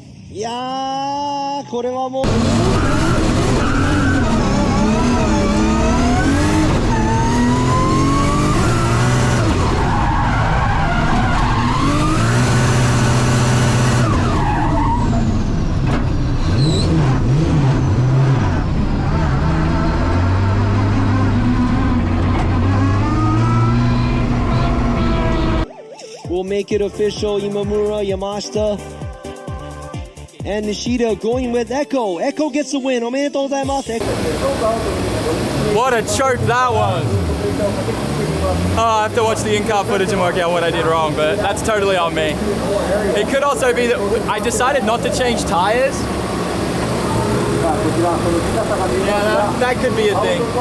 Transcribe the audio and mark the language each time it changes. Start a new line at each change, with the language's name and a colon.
Japanese: いやーこれはもう
English: We'll make it official. Imamura, Yamashita, and Nishida going with Echo. Echo gets the win.
Japanese: おめでとうございます。
English: What a choke that was. I have to watch the in-car footage and work out what I did wrong, but that's totally on me. It could also be that I decided not to change tires. Yeah, that could be a thing.